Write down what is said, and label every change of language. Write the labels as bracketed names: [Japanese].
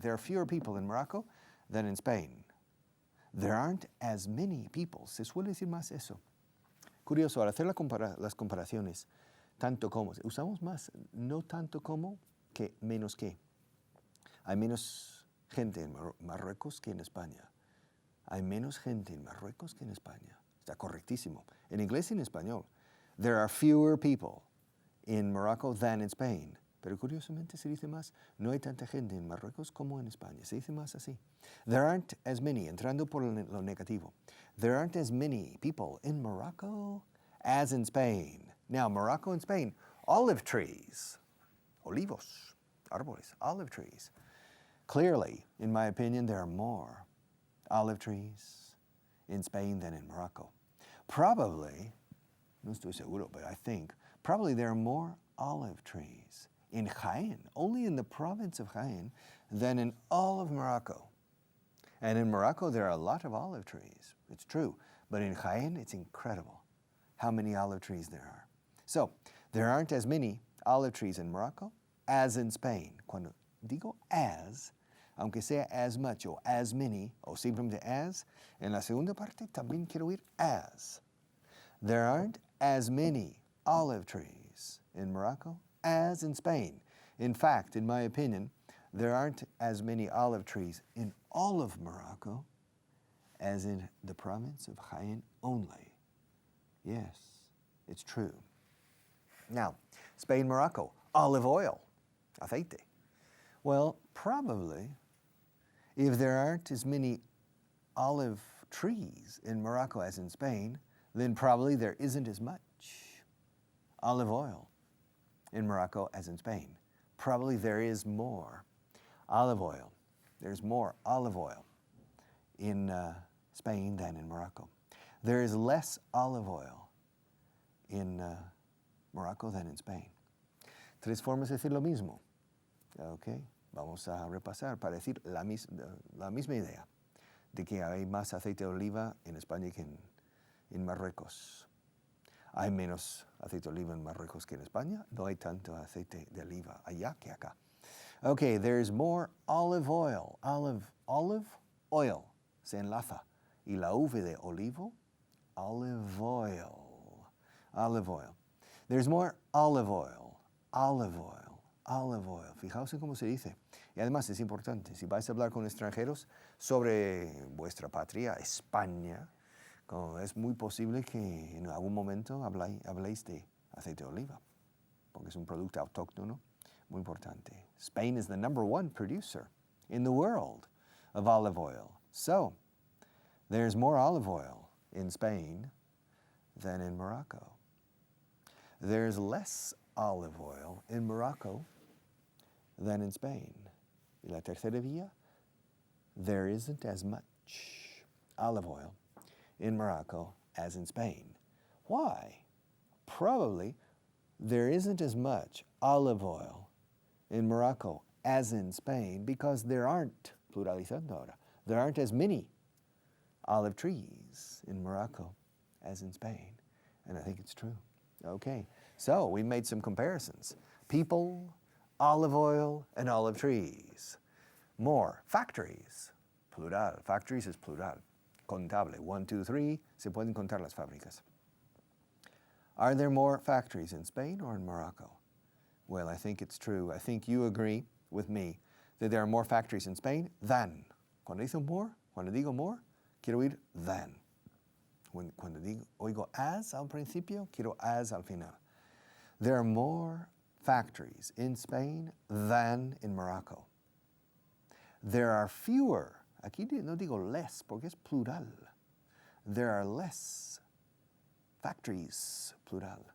[English] There are fewer people in Morocco than in Spain. There aren't as many people. [Spanish] Se suele decir más eso. Curioso, al hacer las comparaciones, tanto como, usamos más, no tanto como, que menos que. Hay menos gente en Marruecos que en España. Hay menos gente en Marruecos que en España. Está correctísimo. En inglés y en español. [English] There are fewer people in Morocco than in Spain. [Spanish] Pero curiosamente se dice más, no hay tanta gente en Marruecos como en España. Se dice más así. [English] There aren't as many, [Spanish] entrando por lo negativo. [English] There aren't as many people in Morocco as in Spain. Now, Morocco and Spain, olive trees, [Spanish] olivos, árboles, [English] olive trees. Clearly, in my opinion, there are more olive trees in Spain than in Morocco. Probably, [Spanish] no estoy seguro, [English] but I think, probably there are more olive trees in Jaén, only in the province of Jaén, than in all of Morocco. And in Morocco, there are a lot of olive trees. It's true. But in Jaén, it's incredible how many olive trees there are. So, there aren't as many olive trees in Morocco as in Spain. [Spanish] Cuando digo as, aunque sea as much o as many, o simplemente as, en la segunda parte también quiero ir as. [English] There aren't as many olive trees in Morocco as in Spain. In fact, in my opinion, there aren't as many olive trees in all of Morocco as in the province of Jaén only. Yes, it's true. Now, Spain, Morocco, olive oil, aceite. Well, probably, if there aren't as many olive trees in Morocco as in Spain, then probably there isn't as much olive oil in Morocco as in Spain. Probably there is more olive oil. There's more olive oil in Spain than in Morocco. There is less olive oil in Morocco than in Spain. [Spanish] Tres formas de decir lo mismo. Okay. Vamos a repasar para decir la misma idea de que hay más aceite de oliva en España que en Marruecos. Hay menos aceite de oliva en Marruecos que en España. No hay tanto aceite de oliva allá que acá. [English] Okay, there's more olive oil. Olive oil [Spanish] se enlaza. Y la V de olivo, [English] olive oil. Olive oil. There's more olive oil. Olive oil. [Spanish] olive oil. Fijaos en cómo se dice. Y además es importante, si vais a hablar con extranjeros sobre vuestra patria, España, es muy posible que en algún momento habléis de aceite de oliva, porque es un producto autóctono muy importante. [English] Spain is the #1 producer in the world of olive oil. So, there's more olive oil in Spain than in Morocco. There's less olive oil in Morocco than in Spain. [Spanish] Y la tercera vía, [English] there isn't as much olive oil in Morocco as in Spain. Why? Probably there isn't as much olive oil in Morocco as in Spain because there aren't, [Spanish] pluralizando ahora, [English] there aren't as many olive trees in Morocco as in Spain. And I think it's true. Okay, so we made some comparisons. People, olive oil, and olive trees. More, factories, plural. Factories is plural. [Spanish] Contable, 1, 2, 3, se pueden contar las fábricas. [English] Are there more factories in Spain or in Morocco? Well, I think it's true. I think you agree with me that there are more factories in Spain than. [Spanish] Cuando digo more, quiero oír than. Cuando oigo as al principio, quiero as al final. [English] There are more factories in Spain than in Morocco. There are fewer, [Spanish] aquí no digo less porque es plural. [English] There are less factories, plural.